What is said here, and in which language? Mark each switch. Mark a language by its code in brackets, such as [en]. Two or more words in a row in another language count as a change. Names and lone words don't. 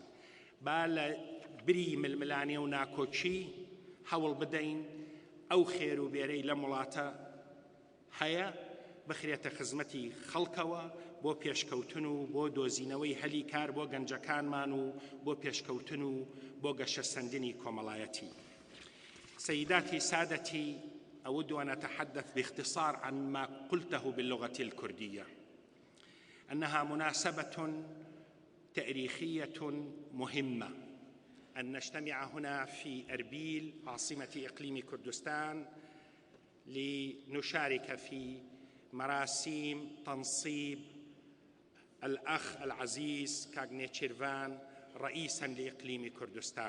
[ckb] با لە بری ململانێ و ناکۆچی هەوڵ بدەین ئەو خێر و بێرەی لە وڵاتە هەیە بخرێتە خزمەتی خەڵکەوە بۆ پێشکەوتن و بۆ دۆزینەوەی هەلی کار بۆ گەنجەکانمان و بۆ پێشکەوتن و بۆ گەشەسەندنی کۆمەڵایەتی. [ar] سيداتي سادتي أود أن أتحدث باختصار عن ما قلته باللغة الكردية، أنها مناسبة تاريخية مهمة أن نجتمع هنا في أربيل عاصمة إقليم كردستان لنشارك في مراسم تنصيب الأخ العزيز كاك نيتشيروان رئيساً لإقليم كردستان.